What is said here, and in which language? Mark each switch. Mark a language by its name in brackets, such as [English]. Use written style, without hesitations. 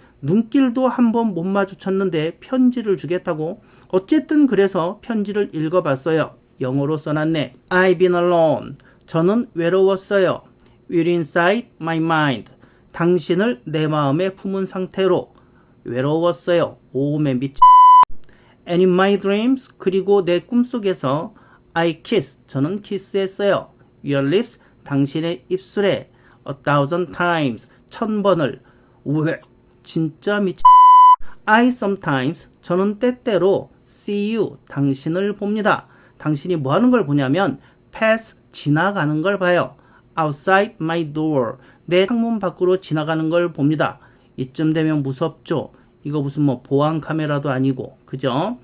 [Korean] 눈길도 한번 못 마주쳤는데 편지를 주겠다고? 어쨌든 그래서 편지를 읽어봤어요. 영어로 써놨네. [English] I've been alone. [Korean] 저는 외로웠어요. [English] We're inside my mind. [Korean] 당신을 내 마음에 품은 상태로 외로웠어요. 오맨 미치. [English] And in my dreams, [Korean] 그리고 내 꿈속에서 [English] I kiss, [Korean] 저는 키스했어요. [English] Your lips, [Korean] 당신의 입술에 [English] a thousand times, [Korean] 1000번을. 왜? 진짜 미치. [English] I sometimes, [Korean] 저는 때때로 [English] see you, [Korean] 당신을 봅니다. 당신이 뭐 하는 걸 보냐면 pass, 지나가는 걸 봐요. [English] Outside my door, [Korean] 내 창문 밖으로 지나가는 걸 봅니다. 이쯤 되면 무섭죠? 이거 무슨 뭐 보안 카메라도 아니고, 그죠?